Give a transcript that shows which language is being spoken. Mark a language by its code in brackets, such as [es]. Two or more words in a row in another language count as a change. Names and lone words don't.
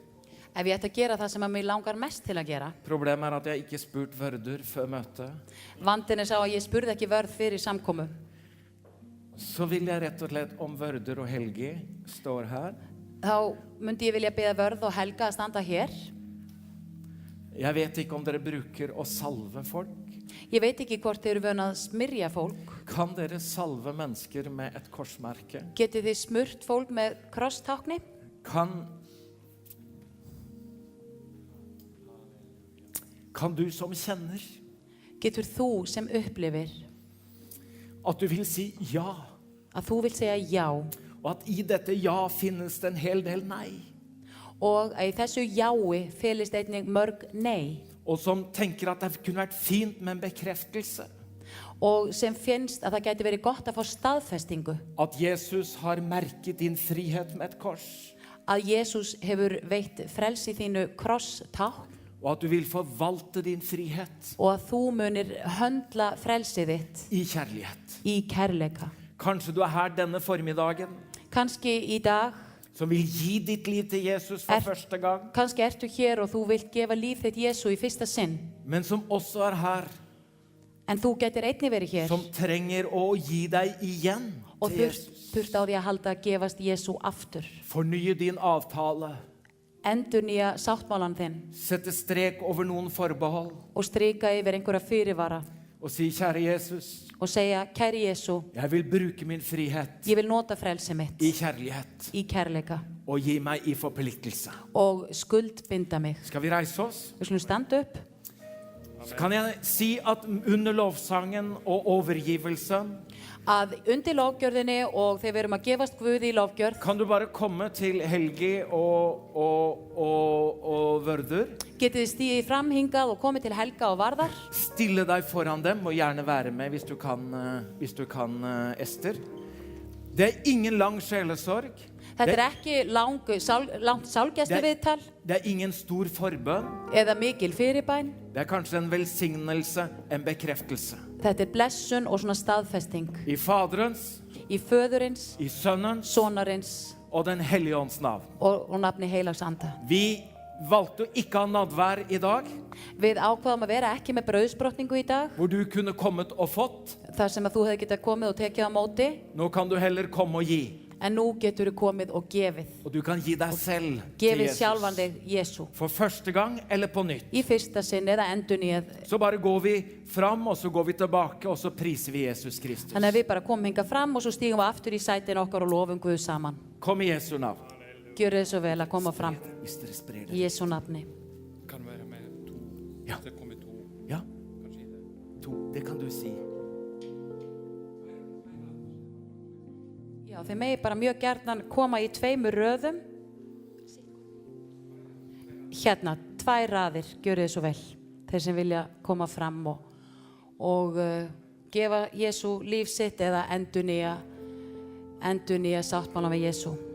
[is] Ef ég ætti að gera það sem að mig langar mest til að gera. [no] Problemet at jeg ikke spurt Vörður før møtet. [is] Vandinn sá að ég spurði ekki Vörð fyrir samkomu. [no] Så vil jeg rett og slett om Vörður og Helgi står her. [is] Þá myndi ég vilja beða Vörð og Helga að standa hér. [no] Jeg vet ikke om dere bruker å salve folk. [is] Ég veit ekki hvort þið eru vön að smyrja fólk. [no] Kan dere salve mennesker med et korsmerke? [is] Getið þið smurt fólk með krosstákni? [no] Kan du som kjenner? [is] Getur þú sem upplifir? [no] At du vil si ja. [is] Að þú vil segja já. [no] Og at i dette ja finnes det en hel del nei. [is] Og að í þessu jái felist einnig mörg nei. [no] Og som tenker at det kunne vært fint med en bekreftelse. [is] Og sem finnst að það gæti verið gott að fá staðfestingu. [no] At Jesus har merket din frihet med et kors. [is] Að Jesus hefur veitt frelsi þínu krosstákn. [no] Og at du vil forvalte din frihet. [is] Og að þú munir höndla frelsið þitt. [no] I kjærlighet. [is] Í kærleika. [no] Kanskje du her denne formiddagen. [is] Kanski í dag. [no] Som vil gi ditt liv til Jesus for første gang. [is] Kanski ertu hér og þú vilt gefa líf þitt Jesu í fyrsta sinn. [no] Men som også her. [is] En þú getur einnig verið hér. [no] Som trenger å gi deg igjen og til Jesus. [is] Þurft á því að halda að gefast Jesu aftur. [no] Fornye din avtale. [is] Endurnýja sáttmálan þinn. [no] Sette strek over noen forbehold. [is] Og strika yfir einhverja fyrirvara. [no] Og si, kjære Jesus. [is] Og segja, kæri Jesu. [no] Jeg vil bruke min frihet. [is] Ég vil nota frelsi mitt. [no] I kjærlighet. [is] Í kærleika. [no] Og gi meg i forpliktelse. [is] Og skuldbinda mig. [no] Skal vi reise oss? [is] Við skulum standa upp. [no] Så kan jeg si at under lovsangen og overgivelse. [is] að undir lofgjörðinni og þegar við erum að gefast Guði í lofgjörð, [no] kan du bare komme til Helgi og Vörður, [is] getið þið stigið fram hingað og komið til Helga og Varðar, [no] stille deg foran dem og gjerne være med hvis du kan, Ester. Det er ingen lang sjelesorg. [is] þetta ekki langt sálgæsluviðtal [no] Det er ingen stor forbønn. [is] eða mikil fyrirbæn. [no] Det er kanskje en velsignelse, en bekreftelse. [is] Þetta blessun og svona staðfesting [no] I Faderens, [is] í föðurins, [no] I Sønnens [is] sonarins [no] og den hellige ånds navn. [is] og nafni heilags anda. [no] Vi valgte å ikke ha nadvær I dag, [is] Við ákvaðum að vera ekki með brauðsbrotningu í dag, [no] hvor du kunne kommet og fått. [is] þar sem að þú hefði getað komið og tekið á móti, [no] Nå kan du heller komme og gi. [is] en nú getur þú komið og gefið. [no] Og du kan gi deg selv til [is] Gefið [no] Jesus. [is] sjálfan þig Jésu. [no] For første gang eller på nytt. [is] Í fyrsta sinn eða endurnýjað. [no] Så bare går vi fram, og så går vi tilbake, og så priser vi Jesus Kristus. [is] Þannig að við bara komum hingað fram og svo stígum við aftur í sætin okkar og lofum Guð saman. [no] Kom I Jesu navn. [is] Gjör þið svo vel að koma fram [no] Hvis dere sprer det. [is] í Jésu nafni. [no] Kan være med to. Ja. Det kommer to. Ja. To, det kan du si. [is] Já, þið megi bara mjög gjarnan koma í 2 röðum. Hérna, 2 raðir, gjörið þið svo vel. Þeir sem vilja koma fram og gefa Jésu líf sitt eða endurnýja sáttmála með Jésu.